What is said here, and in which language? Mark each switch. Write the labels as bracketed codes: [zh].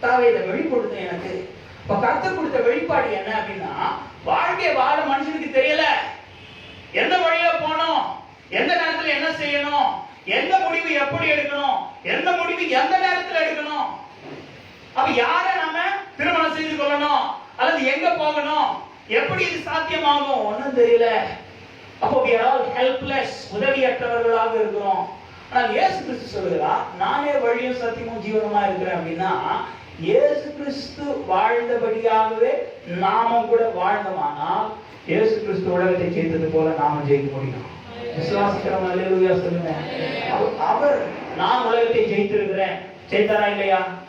[ta] இதை வெளிப்படுத்த எனக்கு இப்ப கர்த்தர் கொடுத்த வெளிப்பாடு என்ன அப்படின்னா, வாழ்க்கையை வாழ மனுஷனுக்கு தெரியல, எந்த வழியில போகணும், எந்த நேரத்துல என்ன செய்யணும், எந்த முடிவு எப்படி எடுக்கணும், எந்த முடிவு எந்த நேரத்துல எடுக்கணும், அப்ப யாரை நாம திருமணம் செய்து கொள்ளணும், அல்லது எங்க போகணும், எப்படி இது சாத்தியமாகும், ஒன்னும் தெரியல. அப்போ [en] we are all helpless, [ta] உதவியற்றவர்களாக இருக்கிறோம். ஆனால் இயேசு கிறிஸ்து சொல்லுகிறார், நானே வழியும் சத்தியமும் ஜீவனமா இருக்கிறேன் அப்படின்னா, இயேசு கிறிஸ்து வாழ்ந்தபடியாகவே நாமும் கூட வாழ்ந்தோமானால் இயேசு கிறிஸ்து உலகத்தை ஜெயித்தது போல நாமும் ஜெயிக்க முடியும். விசுவாசிக்கிறோம். அல்லேலூயா சொல்லுங்க. அவர் நான் உலகத்தை ஜெயித்திருக்கிறேன். ஜெயித்தாரா இல்லையா?